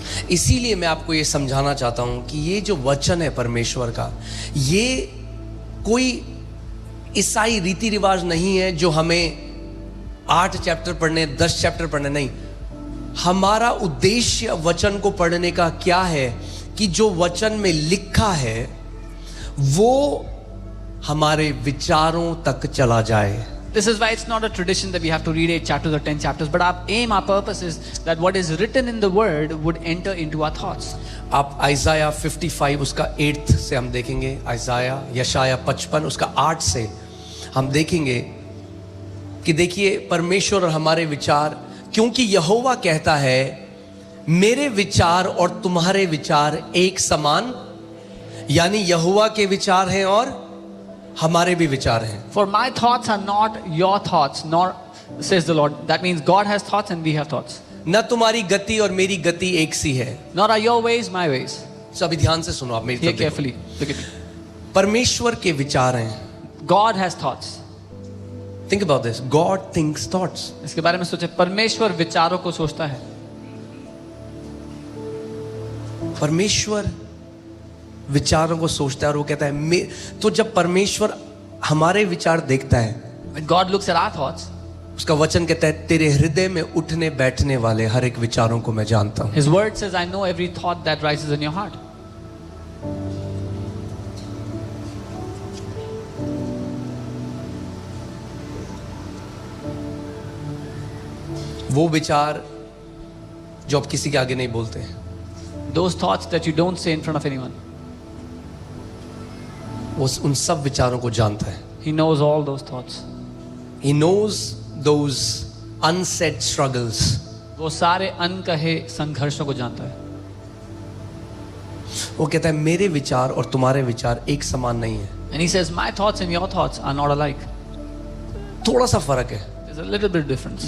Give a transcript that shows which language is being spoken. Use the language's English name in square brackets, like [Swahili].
[Hindi] इसीलिए मैं आपको ये समझाना चाहता हूं कि ये जो वचन है परमेश्वर का, ये कोई ईसाई रीति रिवाज नहीं है जो हमें 8 चैप्टर पढ़ने, 10 चैप्टर पढ़ने, नहीं. हमारा उद्देश्य वचन को पढ़ने का क्या है कि जो वचन में लिखा है वो हमारे विचारों तक चला जाए. [English] This is why it's not a tradition that we have to read 8 chapters or 10 chapters, but our purpose is that what is written in the word would enter into our thoughts. [Hindi] आप आइज़ाया 55 उसका 8 से हम देखेंगे, आइज़ाया यशाया 55 उसका 8 से हम देखेंगे कि देखिए परमेश्वर और हमारे विचार, क्योंकि यहोवा कहता है मेरे विचार और तुम्हारे विचार एक समान, यानी यहोवा के विचार हैं और हमारे भी विचार हैं. [English] For my thoughts are not your thoughts, nor says the Lord. That means God has thoughts and we have thoughts. [Hindi] न तुम्हारी गति और मेरी गति एक सी है. [English] Nor are your ways my ways. [Hindi] तो अभी ध्यान से सुनो, आप मेरी [English] Hear [Hindi] तरफ देखो. [English] carefully. Look at me. [Hindi] परमेश्वर के विचार हैं. [English] God has thoughts. Think about this. God thinks thoughts. [Hindi] इसके बारे में सोचे. परमेश्वर विचारों को सोचता है. परमेश्वर विचारों को सोचता है और वो कहता है तो जब परमेश्वर हमारे विचार देखता है, [English] When God looks at our thoughts, [Hindi] उसका वचन कहता है तेरे हृदय में उठने बैठने वाले हर एक विचारों को मैं जानता हूं. [English] His word says, I know every thought that rises in your heart. [Hindi] वो विचार जो आप किसी के आगे नहीं बोलते हैं, [English] Those thoughts that you don't say in front of anyone. [Hindi] वो उन सब विचारों को जानता है. [English] He knows all those thoughts. He knows those unsaid struggles. [Hindi] वो सारे अनकहे संघर्षों को जानता है. वो कहता है मेरे विचार और तुम्हारे विचार एक समान नहीं है. [English] And he says, my thoughts and your thoughts are not alike. [Hindi] थोड़ा सा फर्क है. [English] There's a little bit difference.